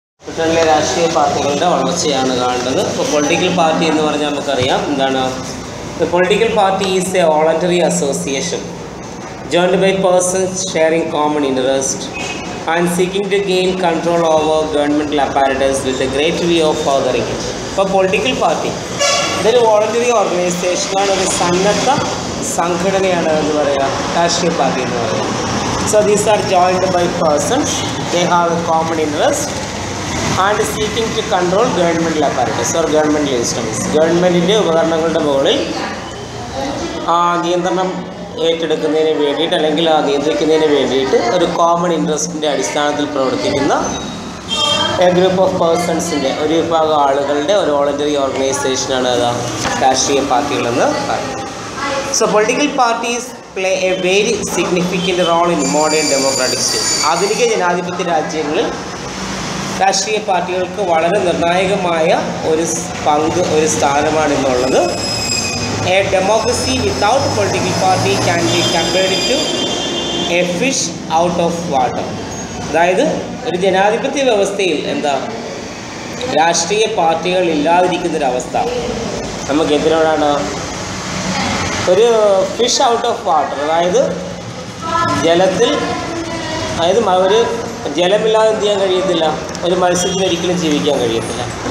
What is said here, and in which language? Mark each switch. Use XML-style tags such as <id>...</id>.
<ml>ബ്രിട്ടനിലെ രാഷ്ട്രീയ പാർട്ടികളുടെ വളർച്ചയാണ് കാണേണ്ടത്. ഇപ്പോൾ പൊളിറ്റിക്കൽ പാർട്ടി എന്ന് പറഞ്ഞാൽ നമുക്കറിയാം എന്താണ്.</ml> <en>Political party is a voluntary association joined by persons sharing common interest and seeking to gain control over governmental apparatus with a great view of furthering it.</en> <ml>ഇപ്പോൾ പൊളിറ്റിക്കൽ പാർട്ടി ഇതൊരു voluntary ഓർഗനൈസേഷനാണ്, ഒരു സന്നദ്ധ സംഘടനയാണ് എന്ന് പറയുക രാഷ്ട്രീയ പാർട്ടി എന്ന് പറയുന്നത്.</ml> <en>So these are joined by persons, they have a common interest and seeking to control governmental apparatus or governmental instruments.</en> <ml>ഗവൺമെൻറ്റിൻ്റെ ഉപകരണങ്ങളുടെ മുകളിൽ നിയന്ത്രണം ഏറ്റെടുക്കുന്നതിന് വേണ്ടിയിട്ട് അല്ലെങ്കിൽ നിയന്ത്രിക്കുന്നതിന് വേണ്ടിയിട്ട് ഒരു കോമൺ ഇൻട്രസ്റ്റിൻ്റെ അടിസ്ഥാനത്തിൽ പ്രവർത്തിക്കുന്ന</ml> <en>a group of പേഴ്സൺസിൻ്റെ,</en> <ml>ഒരു വിഭാഗം ആളുകളുടെ ഒരു വോളണ്ടറി ഓർഗനൈസേഷനാണ് രാഷ്ട്രീയ പാർട്ടികളെന്ന് പറയുന്നത്.</ml> <en>So political parties play a very significant role in modern democratic state.</en> <ml>ആധുനിക ജനാധിപത്യ രാജ്യങ്ങളിൽ രാഷ്ട്രീയ പാർട്ടികൾക്ക് വളരെ നിർണായകമായ ഒരു പങ്ക്, ഒരു സ്ഥാനമാണ് ഇന്നുള്ളത്.</ml> <en>A democracy without a political party can be compared to a fish out of water.</en> <ml>അതായത് ഒരു ജനാധിപത്യ വ്യവസ്ഥയിൽ രാഷ്ട്രീയ പാർട്ടികൾ ഇല്ലാതിരിക്കുന്നൊരവസ്ഥ നമുക്ക് എന്തിനോടാണ്? ഒരു</ml> <en>fish out of water,</en> <ml>അതായത് ജലത്തിൽ, അതായത് ഒരു ജലമില്ലാതെ എന്ത് ചെയ്യാൻ കഴിയത്തില്ല, ഒരു മത്സ്യത്തിന് ഒരിക്കലും ജീവിക്കാൻ കഴിയത്തില്ല.</ml>